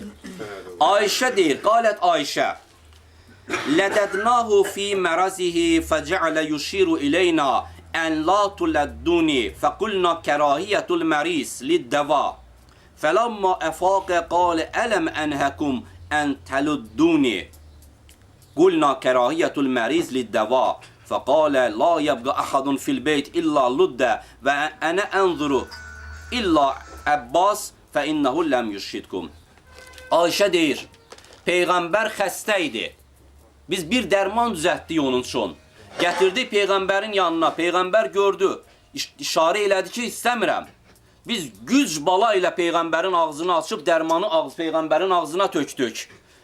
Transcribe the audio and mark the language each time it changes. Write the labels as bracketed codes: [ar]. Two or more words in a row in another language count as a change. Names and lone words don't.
[az] Ayşə deyir, [ar] قالت عائشة لددناه في مرضه فجعل يشير إلينا أن لا تلدوني فقلنا كراهية المريض للدواء فلما أفاق قال ألم أنهكم أن تلدوني قلنا كراهية المريض للدواء فقال لا يبقى أحد في البيت إلا لد وأنا أنظر إلا عباس فإنه لم يشهدكم. [az] Ayşə deyir, Peyğəmbər xəstə idi. Biz bir dərman düzəltdik onun üçün. Gətirdik Peyğəmbərin yanına. Peyğəmbər gördü. İşarə elədi ki, istəmirəm. Biz güc bala ilə Peyğəmbərin ağzını açıb dərmanı Peyğəmbərin ağzına tökdük.